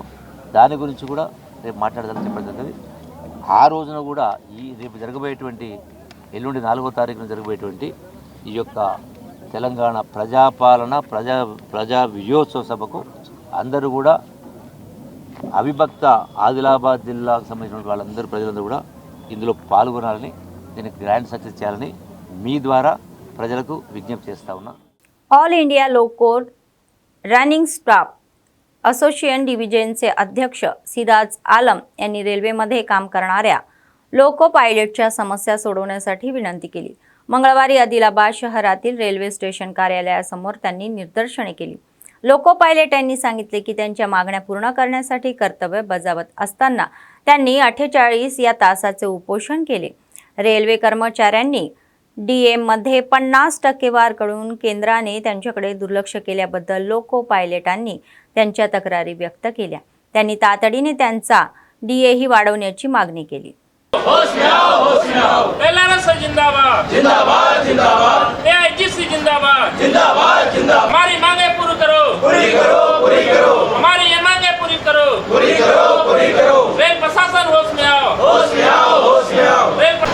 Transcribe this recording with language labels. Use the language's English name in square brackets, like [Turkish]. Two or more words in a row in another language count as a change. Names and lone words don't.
[Telugu] దాని గురించి కూడా రేపు మాట్లాడదానికి చెప్పడం జరిగింది. ఆ రోజున కూడా రేపు జరగబోయేటువంటి ఎల్లుండి 4వ తారీఖున జరగబోయేటువంటి ఈ యొక్క తెలంగాణ ప్రజాపాలన ప్రజా విజయోత్సవ సభకు అందరూ కూడా అవిభక్త ఆదిలాబాద్ జిల్లాకు సంబంధించిన వాళ్ళందరూ ప్రజలందరూ కూడా ఇందులో పాల్గొనాలని, దీనికి [English] grand success [Telugu] చేయాలని మీ ద్వారా ప్రజలకు విజ్ఞప్తి చేస్తా ఉన్నా. [Marathi] ऑल इंडिया लो कोड रनिंग स्टाफ असोसिएशन डिव्हिजनचे अध्यक्ष सिराज आलम यांनी रेल्वेमध्ये काम करणाऱ्या लोको पायलटच्या समस्या सोडवण्यासाठी विनंती केली. मंगळवारी आदिलाबाद शहरातील रेल्वे स्टेशन कार्यालयासमोर त्यांनी निदर्शने केली. लोको पायलट यांनी सांगितले की त्यांच्या मागण्या पूर्ण करण्यासाठी कर्तव्य बजावत असताना त्यांनी 48 या तासाचे उपोषण केले. रेल्वे कर्मचाऱ्यांनी डीएम मध्ये 50% वाढकडून केंद्राने त्यांच्याकडे दुर्लक्ष केल्याबद्दल लोको पायलटांनी त्यांच्या तक्रारी व्यक्त केल्या. त्यांनी तातडीने त्यांचा डीए ही वाढवण्याची मागणी केली. [Hindi] जिंदाबाद जिंदाबाद जिंदाबाद एआईजीसी जिंदाबाद जिंदाबाद जिंदाबाद हमारी मांगे पूरी करो हमारी ये मांगे पूरी करो रेल प्रशासन होश में आओ रेल